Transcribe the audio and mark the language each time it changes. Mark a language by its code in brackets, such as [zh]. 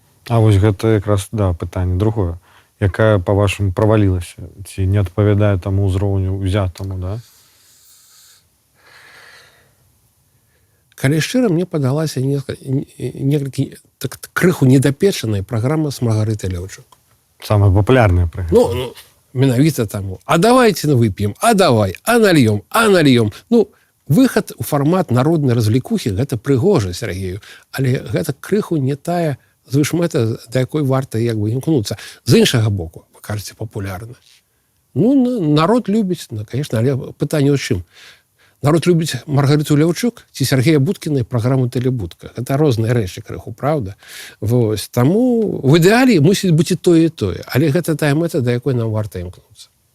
[be] А вось гэта якраз пытанне другое, якая па-вашаму правалілася ці не адпавядае таму ўзроўню ўзятаму, да? Калі шчыра, мне падалася некалькі так, крыху недапечаная праграма з Маргарытай Леўчук. Самая папулярная праграма. Ну, менавіта таму. [ru] А давайте вып'ем, а давай, а нальем, а нальем. [be] Ну, выхад у фармат народнай развлекухі гэта прыгожа, Сергею, але гэта крыху не тая звышмэта, да якой варта як бы імкнуцца. З іншага боку, вы кажаце, папулярна. Ну, народ любіць, конечно, але пытанне ў чым? Народ любіць Маргарыту Леўчук ці Сергея Будкіна і праграму «Тэлебудка». Гэта розныя рэчы крыху, правда? Вось. Таму в ідэале мусіць быць і тое, і тое. Але гэта тая мэта, да якой нам варта імкнуцца.